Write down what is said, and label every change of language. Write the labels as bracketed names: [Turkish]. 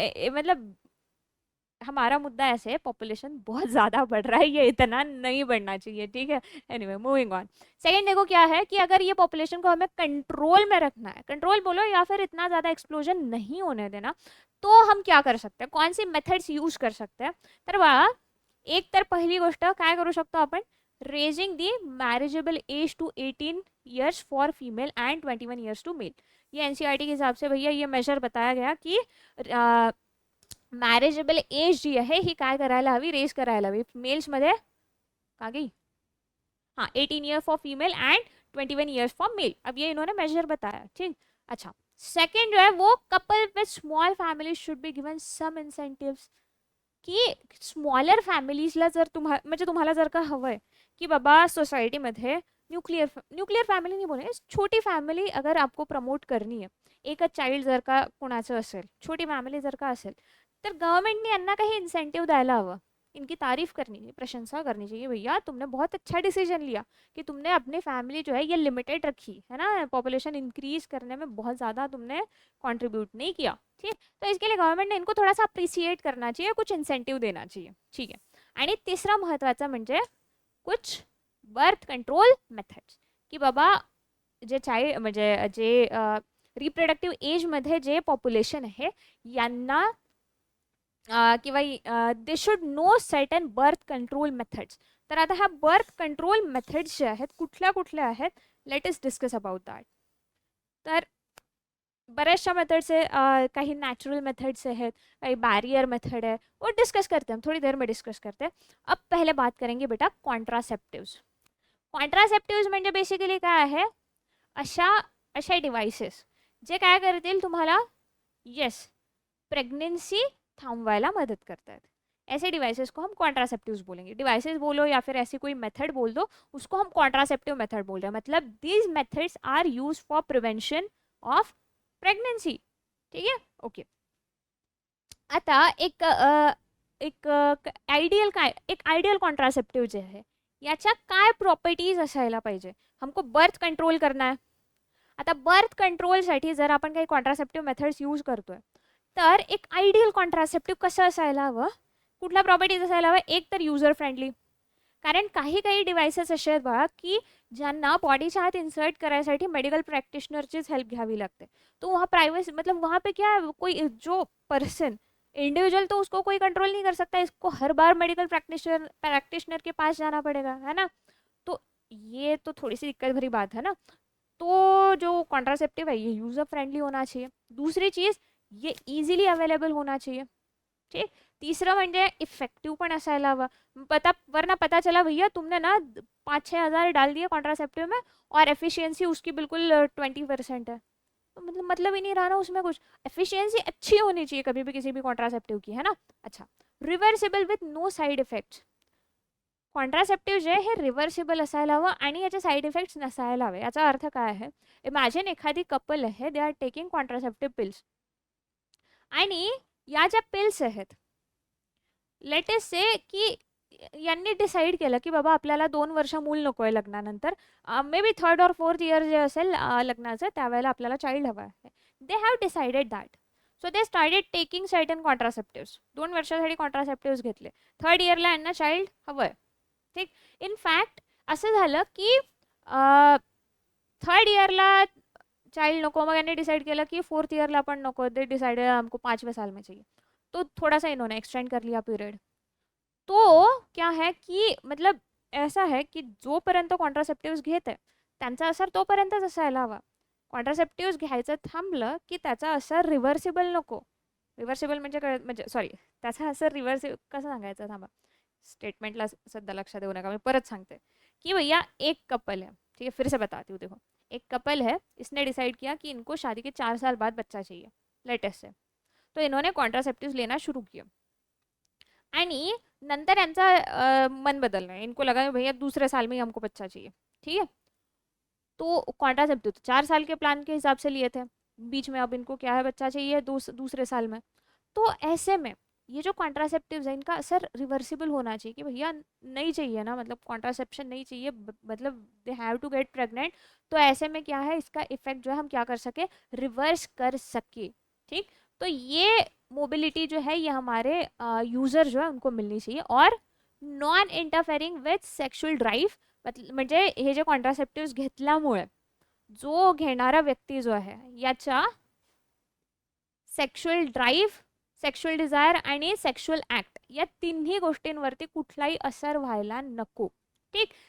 [Hindi] मतलब हमारा मुद्दा ऐसे है, पॉपुलेशन बहुत ज़्यादा बढ़ रहा है, ये इतना नहीं बढ़ना चाहिए. ठीक है. Anyway moving on. सेकंड देखो क्या है कि अगर ये पॉपुलेशन को हमें कंट्रोल में रखना है, कंट्रोल बोलो या फिर इतना ज़्यादा एक्सप्लोजन नहीं होने देना, तो हम क्या कर सकते हैं, कौन सी मेथड्स यूज कर सकते हैं. [Marathi] तर बघा, एक तर पहिली गोष्ट काय करू शकतो आपण, [English] Raising the marriageable age to 18 years for female and 21 years to male. [Hindi] ये NCERT के हिसाब से भैया ये मेजर बताया गया की मॅरेजेबल एज [Marathi] जी आहे ही काय करायला हवी, [Hindi] रेज करायला हवी. [Marathi] मेल्समध्ये का गई, [English] हाँ 18 year for female and 21 years for male. [Hindi] अब ये इन्होंने मेजर बताया. ठीक. अच्छा, सेकंड जो है वो [English] Couple with small family should be given some incentives. [Marathi] की स्मॉलर फॅमिलीजला जर म्हणजे तुम्हाला जर का हवं आहे की बाबा सोसायटीमध्ये न्यूक्लियर फॅमिली [Hindi] नहीं बोले, छोटी फॅमिली अगर आपको प्रमोट करनी है, [Marathi] एकच चाइल्ड जर का कोणाचं असेल, छोटी फॅमिली जर का असेल, तर गवर्नमेंटने यांना काही इन्सेंटिव्ह द्यायला हवं. [Hindi] इनकी तारीफ करनी चाहिए, प्रशंसा करनी चाहिए, भैया तुमने बहुत अच्छा डिसीजन लिया कि तुमने अपनी फैमिली जो है ये लिमिटेड रखी है ना, पॉपुलेशन इंक्रीज करने में बहुत ज़्यादा तुमने कंट्रीब्यूट नहीं किया. ठीक. तो इसके लिए गवर्नमेंट ने इनको थोड़ा सा अप्रिसिएट करना चाहिए, कुछ इंसेंटिव देना चाहिए. ठीक है. [Marathi] आणि तिसरा महत्त्वाचा म्हणजे कुछ बर्थ कंट्रोल मेथड्स, की बाबा जे चाइल्ड म्हणजे जे रिप्रोडक्टिव्ह एजमध्ये जे पॉप्युलेशन आहे यांना किंवा [English] They should know certain birth control methods. [Marathi] तर आता ह्या बर्थ कंट्रोल मेथड्स जे आहेत कुठल्या कुठल्या आहेत, [English] Let us discuss about that. [Marathi] तर बऱ्याचशा मेथड्स है, काही नेचुरल मेथड्स आहेत, काही बैरियर मेथड है, [Hindi] वो डिस्कस करते हैं [Marathi] हम, थोड़ी देर में डिस्कस करते हैं. [Hindi] अब पहले बात करेंगे बेटा कॉन्ट्रासेप्टिव्स. [Marathi] कॉन्ट्रासेप्टिव्स म्हणजे बेसिकली काय आहे, अशा अशा डिव्हाइसेस जे काय करतील तुम्हाला, येस, प्रेग्नेंसी थांबवायला मदत करतात. [Hindi] ऐसे डिवाइसेस को हम कॉन्ट्रासेप्टिव्स बोलेंगे. डिवाइसेस बोलो या फिर ऐसी कोई मेथड बोल दो, उसको हम कॉन्ट्रासेप्टिव मेथड बोल रहे हैं. [English] मतलब these methods are use for prevention of pregnancy. [Hindi] ठीक है, ओके. [Marathi] आता एक आयडियल कॉन्ट्रासेप्टिव जे आहे याच्या काय प्रॉपर्टीज असायला पाहिजे. [Hindi] हमको बर्थ कंट्रोल करना है. [Marathi] आता बर्थ कंट्रोलसाठी जर आपण काही कॉन्ट्रासेप्टिव्ह मेथड्स यूज करतोय तर एक आयडियल कॉन्ट्रासेप्टिव्ह कसं असायला हवं, कुठल्या प्रॉपर्टीज असायला हवं. एक तर युजर फ्रेंडली, कारण काही काही डिव्हाइसेस असे आहेत बघा की ज्यांना बॉडीच्या आत इन्सर्ट करायसाठी मेडिकल प्रैक्टिशनरचीच हेल्प घ्यावी लागते. [Hindi] तो वहाँ प्राइवेसी मतलब वहाँ पे क्या है, कोई जो पर्सन इंडिविजुअल तो उसको कोई कंट्रोल नहीं कर सकता, इसको हर बार मेडिकल प्रैक्टिशनर के पास जाना पड़ेगा, है ना. तो ये तो थोड़ी सी दिक्कत भरी बात है ना. तो जो कॉन्ट्रासेप्टिव है ये यूज़र फ्रेंडली होना चाहिए. दूसरी चीज़, ये इजीली अवेलेबल होना चाहिए. ठीक. [Marathi] तीसरा म्हणजे इफेक्टिव पण असायला हवा. [Hindi] वरना पता चला भैया तुमने ना 5-6 हज़ार डाल दिए कॉन्ट्रासेप्टिव में और एफिशिएंसी उसकी बिल्कुल 20% है. तो मतलब ही नहीं रहा ना उसमें कुछ. एफिशिएंसी अच्छी होनी चाहिए कभी भी किसी भी कॉन्ट्रासेप्टिव की, है ना. [English] अच्छा, reversible with no side effects. [Marathi] Contraceptive जे हे रिव्हर्सिबल असायला हवं आणि याचे साईड इफेक्ट्स नसायला हवे. याचा अर्थ काय आहे, इमॅजिन एखादी कपल आहे, [English] they are taking contraceptive pills [Marathi] आणि या ज्या पिल्स आहेत, लेटेस्ट से की यांनी डिसाईड केलं की बाबा आपल्याला 2 वर्ष मूल नको आहे लग्नानंतर, [English] maybe 3rd or 4th year [Marathi] जे असेल लग्नाचं त्यावेळेला आपल्याला चाइल्ड हवा आहे. [English] They have decided that. So they started taking certain contraceptives. [Marathi] 2 वर्षासाठी कॉन्ट्रासेप्टिव्स घेतले. 3rd इयरला यांना चाइल्ड हवं आहे. ठीक. इनफॅक्ट असं झालं की 3rd इयरला चाइल्ड नको, मग यांनी [Hindi] डिसाइड किया कि [Marathi] 4th ईयरला पण नको. [English] they decided [Hindi] हमको 5वें साल में चाहिए. तो थोड़ा सा इन्होंने एक्सटेंड कर लिया पीरियड. तो क्या है कि मतलब ऐसा है की [Marathi] जोपर्यंत कॉन्ट्रासेप्टिव्स घेत आहे त्यांचा असर तोपर्यंतच असायला हवा. कॉन्ट्रासेप्टिव्स घ्यायचं थांबलं की त्याचा असर रिव्हर्सिबल नको. रिव्हर्सिबल म्हणजे सॉरी, त्याचा असर रिव्हर्सिबल कसं सांगायचं, थांबा, स्टेटमेंटला सध्या लक्षात देऊ नका, मी परत सांगते कि [Hindi] भैया एक कपल है, ठीक है, फिर से बताती हूँ. देखो, एक कपल है, इसने डिसाइड किया कि इनको शादी के 4 साल बाद बच्चा चाहिए लेटेस्ट से. तो इन्होंने कॉन्ट्रासेप्टिव्स लेना शुरू किया [Marathi] आणि नंतर यांचा मन [Hindi] बदलना है. इनको लगा भैया दूसरे साल में ही हमको बच्चा चाहिए. ठीक है, तो कॉन्ट्रासेप्टिव तो 4 साल के प्लान के हिसाब से लिए थे, बीच में अब इनको क्या है, बच्चा चाहिए दूसरे साल में. तो ऐसे में ये जो कॉन्ट्रासेप्टिव्स है इनका असर रिवर्सिबल होना चाहिए कि भैया नहीं चाहिए ना, मतलब कॉन्ट्रासेप्शन नहीं चाहिए, मतलब [English] They have to get pregnant. [Hindi] तो ऐसे में क्या है, इसका इफेक्ट जो है हम क्या कर सके, रिवर्स कर सके. ठीक. तो ये मोबिलिटी जो है ये हमारे यूजर जो है उनको मिलनी चाहिए. [Marathi] और [English] non interfering with sexual drive, [Marathi] म्हणजे हे जे कॉन्ट्रासेप्टिव्स घेतल्यामुळे जो घेणारा व्यक्ती जो आहे याच्या सेक्शुअल ड्राईव्ह, सेक्शुअल डिझायर आणि सेक्शुअल ॲक्ट या तिन्ही गोष्टींवरती कुठलाही असर व्हायला नको. ठीक.